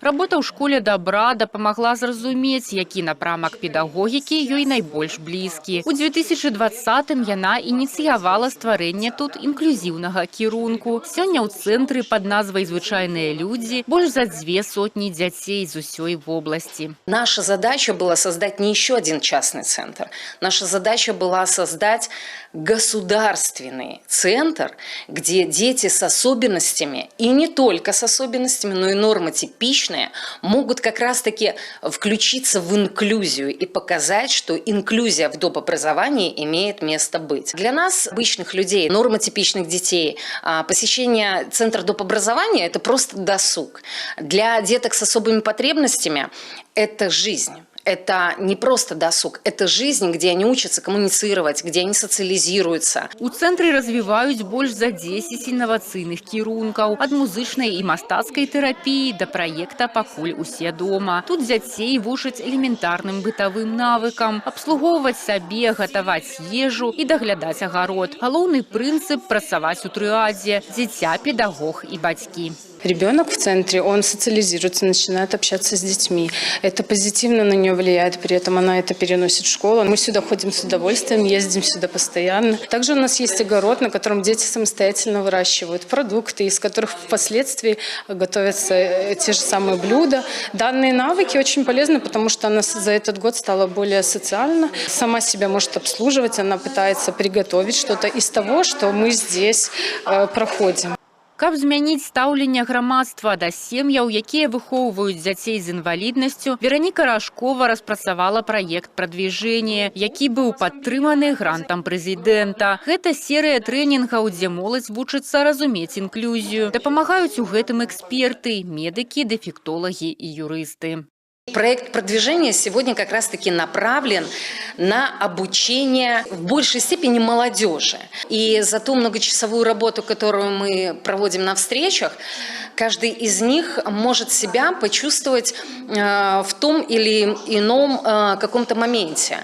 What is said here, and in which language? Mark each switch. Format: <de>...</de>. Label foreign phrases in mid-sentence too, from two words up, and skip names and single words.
<be>Работа ў школе добра дапамагла зразумець, які напрамак педагогікі ёй найбольш блізкі. У 2020-м яна ініцыявала стварэнне тут інклюзіўнага кірунку. Сёння ў цэнтры пад назвай «Звычайныя людзі» больш за 200 дзяцей из усей области.</be> <ru>Наша задача была создать не еще один частный центр. Наша задача была создать государственный центр, где дети с особенностями, и не только с особенностями, но и нормотипичные, могут как раз-таки включиться в инклюзию и показать, что инклюзия в доп. Образовании имеет место быть. Для нас, обычных людей, нормотипичных детей, посещение центра доп. Образования – это просто досуг. Для деток с особыми потребностями это жизнь. Это не просто досуг, это жизнь, где они учатся коммуницировать, где они социализируются.</ru> <be>У цэнтры развіваюць больш за 10 інавацыйных кірункаў. Ад музычнай і мастацкай тэрапіі да праекта «Пакуль усе дома». Тут дзяцей вучаць элементарным бытавым навыкам, абслугоўваць сабе, гатаваць ежу і даглядаць агарод. Галоўны прынцып – працаваць у трыадзе – дзіця, педагог і бацькі.</be> <ru>Ребенок в центре, он социализируется, начинает общаться с детьми. Это позитивно на нее влияет, при этом она это переносит в школу. Мы сюда ходим с удовольствием, ездим сюда постоянно. Также у нас есть огород, на котором дети самостоятельно выращивают продукты, из которых впоследствии готовятся те же самые блюда. Данные навыки очень полезны, потому что она за этот год стала более социальна. Сама себя может обслуживать, она пытается приготовить что-то из того, что мы здесь проходим.</ru> <be>Каб змяніць стаўленне грамадства да сем'яў, якія выхоўваюць дзяцей з інваліднасцю, Вераніка Рашкова распрацавала праект «Прадвіжэнне», які быў падтрыманы грантам прэзідэнта. Гэта серыя трэнінгаў, дзе моладзь вучыцца разумець інклюзію. Дапамагаюць у гэтым эксперты, медыкі, дэфектолагі і юрысты.</be> <ru>Проект продвижения сегодня как раз-таки направлен на обучение в большей степени молодежи. И за ту многочасовую работу, которую мы проводим на встречах, каждый из них может себя почувствовать в том или ином каком-то моменте.</ru>